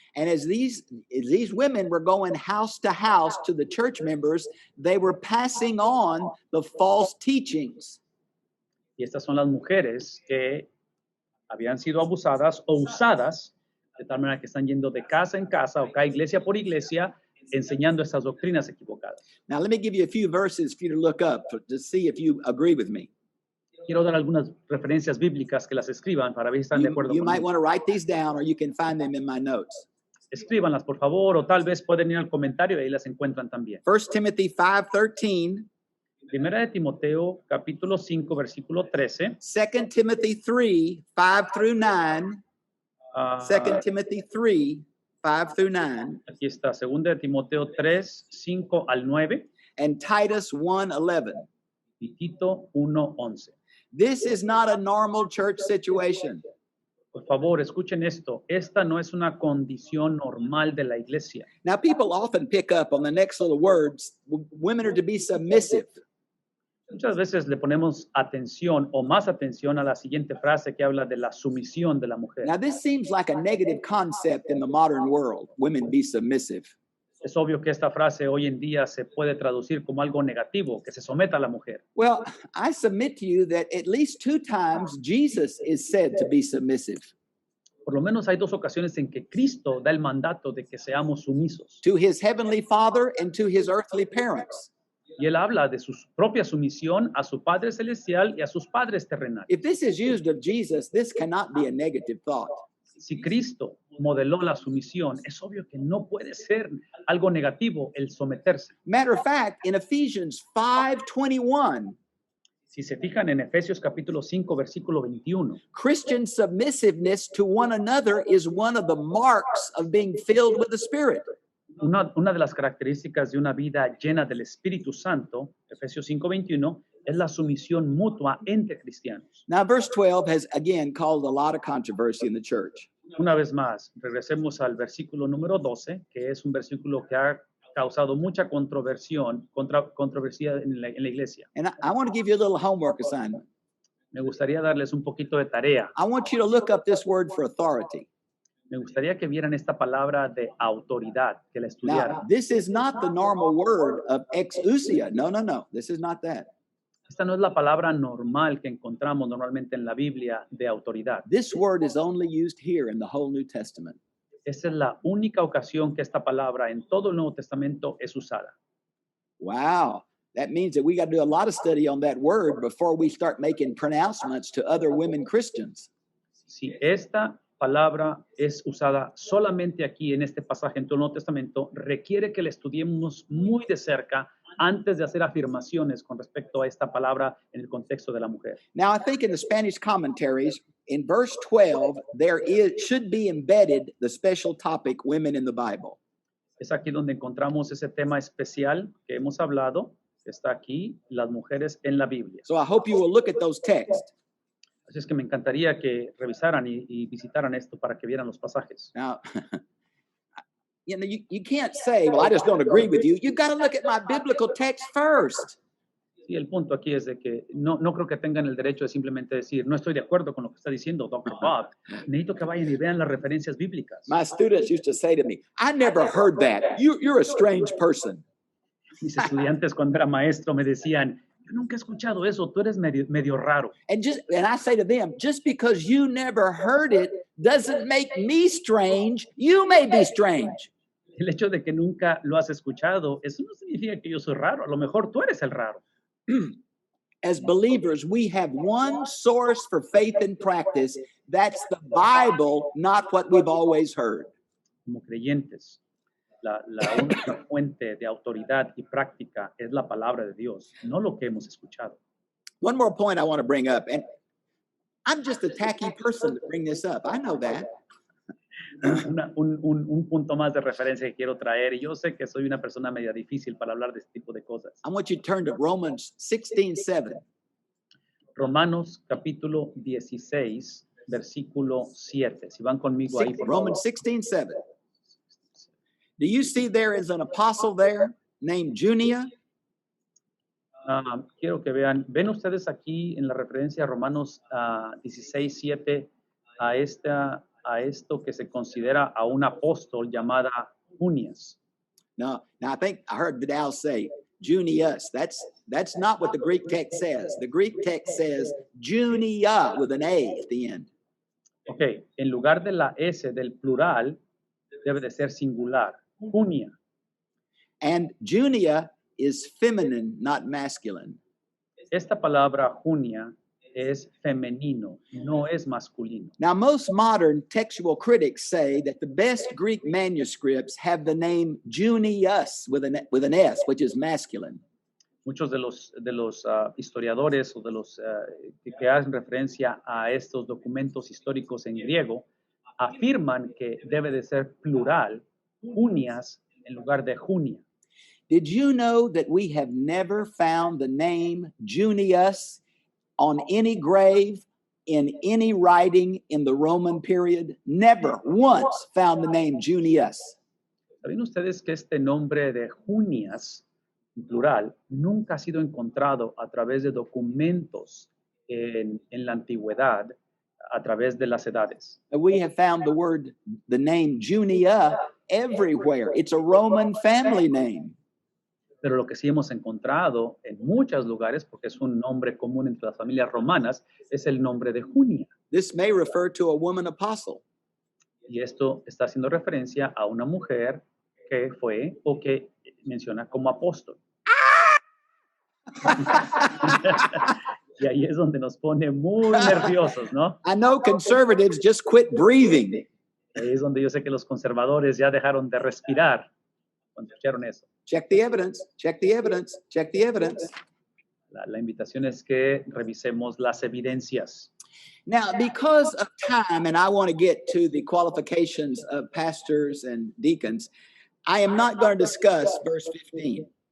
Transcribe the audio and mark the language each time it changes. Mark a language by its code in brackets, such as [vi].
[en] And as these women were going house to house to the church members, they were passing on the false teachings. [es] Y estas son las mujeres que habían sido abusadas o usadas, de tal manera que están yendo de casa en casa o cada iglesia por iglesia, enseñando estas doctrinas equivocadas. [en] Now, let me give you a few verses for you to look up to see if you agree with me. [es] Quiero dar algunas referencias bíblicas que las escriban para ver si están de acuerdo [en] You might [es] conmigo. [en] want to write these down, or you can find them in my notes. [es] Escríbanlas, por favor, o tal vez pueden ir al comentario y ahí las encuentran también. [en] 1 Timothy 5:13, [es] Primera de Timoteo, capítulo 5, versículo 13. [en] 2 Timothy 3, 5 through 9, ah, 2 Timothy 3, 5 through 9, [es] Aquí está, segunda de Timoteo 3, 5 al 9 [en] and Titus 1:11. [es] y Tito 1, 11. [en] This is not a normal church situation. [es] Por favor, escuchen esto. Esta no es una condición normal de la iglesia. [en] Now, people often pick up on the next little words. Women are to be submissive. [es] Muchas veces le ponemos atención o más atención a la siguiente frase que habla de la sumisión de la mujer. [en] Now, this seems like a negative concept in the modern world. Women be submissive. [es] Es obvio que esta frase hoy en día se puede traducir como algo negativo, que se someta a la mujer. [en] Well, I submit to you that at least 2 times Jesus is said to be submissive [es] Por lo menos hay 2 ocasiones en que Cristo da el mandato de que seamos sumisos. [en] to his heavenly Father and to his earthly parents. [es] Y él habla de su propia sumisión a su Padre Celestial y a sus padres terrenales. [en] If this is used of Jesus, this cannot be a negative thought. [es] Si Cristo modeló la sumisión, es obvio que no puede ser algo negativo el someterse. [en] Matter of fact, in Ephesians 5:21, [es] Si se fijan en Efesios capítulo 5, versículo 21, [en] Christian submissiveness to one another is one of the marks of being filled with the Spirit. [es] una de las características de una vida llena del Espíritu Santo, Efesios 5, 21, es la sumisión mutua entre cristianos. [en] Now, verse 12 has again caused a lot of controversy in the church. [es] Una vez más, regresemos al versículo número 12, que es un versículo que ha causado mucha controversia en la iglesia. [en] And I want to give you a little homework assignment. [es] Me gustaría darles un poquito de tarea. [en] I want you to look up this word for authority. [es] Me gustaría que vieran esta palabra de autoridad, que la estudiaran. [en] Now, this is not the normal word of exousia. No, no, no. This is not that. [es] Esta no es la palabra normal que encontramos normalmente en la Biblia de autoridad. [en] This word is only used here in the whole New Testament. [es] Esa es la única ocasión que esta palabra en todo el Nuevo Testamento es usada. [en] Wow. That means that we got to do a lot of study on that word before we start making pronouncements to other women Christians. [es] Si esta palabra es usada solamente aquí en este pasaje en todo el Nuevo Testamento, requiere que la estudiemos muy de cerca antes de hacer afirmaciones con respecto a esta palabra en el contexto de la mujer. [en] Now, I think in the Spanish commentaries, in verse 12, should be embedded the special topic, women in the Bible. [es] Es aquí donde encontramos ese tema especial que hemos hablado, que está aquí, las mujeres en la Biblia. [en] So I hope you will look at those texts. [es] Así es que me encantaría que revisaran y visitaran esto para que vieran los pasajes. [en] Now, you can't say, well, I just don't agree with you. You've got to look at my biblical text first. [es] Sí, el punto aquí es de que no creo que tengan el derecho de simplemente decir, no estoy de acuerdo con lo que está diciendo Dr. Bob. Necesito que vayan y vean las referencias bíblicas. [en] My students used to say to me, I never heard that. You're a strange person. [es] Mis estudiantes cuando era maestro me decían, yo nunca he escuchado eso, tú eres medio raro. [en] And I say to them, just because you never heard it doesn't make me strange. You may be strange. [es] El hecho de que nunca lo has escuchado, eso no significa que yo soy raro. A lo mejor tú eres el raro. [en] As believers, we have one source for faith and practice. That's the Bible, not what we've always heard. [es] Como creyentes, la única fuente de autoridad y práctica es la palabra de Dios, no lo que hemos escuchado. [en] One more point I want to bring up, and I'm just a tacky person to bring this up. I know that. [es] Un punto más de referencia que quiero traer, y yo sé que soy una persona media difícil para hablar de este tipo de cosas. [en] I want you to turn to Romans 16:7. [es] Romanos capítulo 16, versículo 7. Si van conmigo ahí, por [en] Romans [es] favor. [en] 16:7. Do you see there is an apostle there named Junia? [es] Quiero que vean, ven ustedes aquí en la referencia a Romanos 16, 7, a esto que se considera a un apóstol llamada Junias. [en] No, now I think I heard Vidal say Junius. That's not what the Greek text says. The Greek text says Junia with an A at the end. [es] Ok, en lugar de la S del plural, debe de ser singular, Junia. [en] And Junia is feminine, not masculine. [es] Esta palabra Junia es femenino, no es masculino. [en] Now, most modern textual critics say that the best Greek manuscripts have the name Junius with an S, which is masculine. [es] Muchos de los historiadores o de los que hacen referencia a estos documentos históricos en griego afirman que debe de ser plural, Junias, en lugar de Junia. [en] Did you know that we have never found the name Junius on any grave in any writing in the Roman period? Never once found the name Junius. [es] ¿Saben ustedes que este nombre de Junias, en plural, nunca ha sido encontrado a través de documentos en la antigüedad, a través de las edades? [en] We have found the name Junia everywhere. It's a Roman family name. [es] Pero lo que sí hemos encontrado en muchos lugares, porque es un nombre común entre las familias romanas, es el nombre de Junia. [en] This may refer to a woman apostle. [es] Y esto está haciendo referencia a una mujer que fue o que menciona como apóstol. Y ahí es donde nos pone muy nerviosos, ¿no? [en] I know conservatives just quit breathing. [es] Ahí es donde yo sé que los conservadores ya dejaron de respirar cuando escucharon eso. [en] Check the evidence, check the evidence, check the evidence. [es] La invitación es que revisemos las evidencias. [en] Now, because of time, and I want to get to the qualifications of pastors and deacons, I am not going to discuss verse 15.